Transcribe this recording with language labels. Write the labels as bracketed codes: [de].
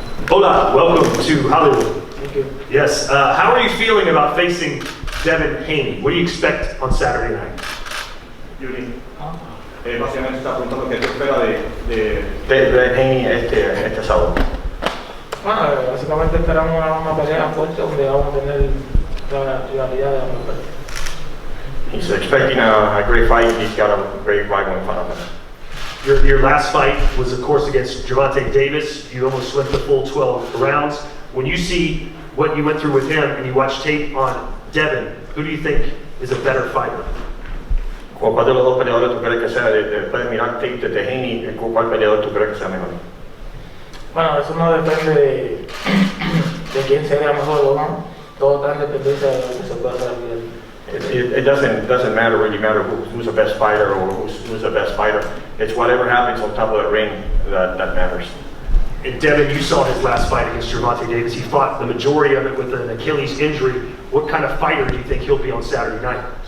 [en] Hola, welcome to Hollywood. Thank you. Yes, how are you feeling about facing Devin Haney? What do you expect on Saturday night? [es] Yuri, básicamente está preguntando qué te espera de Devin Haney este sábado. Bueno, básicamente esperamos una pelea fuerte donde vamos a tener la rivalidad de ambas partes. [en] He's expecting a great fight. He's got a great rival in front of him. Your last fight was, of course, against Gervonta Davis. You almost went the full 12 rounds. When you see what you went through with him and you watch tape on Devin, who do you think is a better fighter? [es] ¿Cuál de los dos peleadores tú crees que sea? Después de mirar tape de Haney, ¿cuál peleador tú crees que sea mejor? Bueno, eso no depende de quién sería mejor o no. Todo está en dependencia de lo que se pueda hacer al final. [en] It doesn't really matter who's the best fighter or who's the best fighter. It's whatever happens on top of the ring that matters. And Devin, you saw his last fight against Gervonta Davis. He fought the majority of it with an Achilles injury. What kind of fighter do you think he'll be on Saturday night?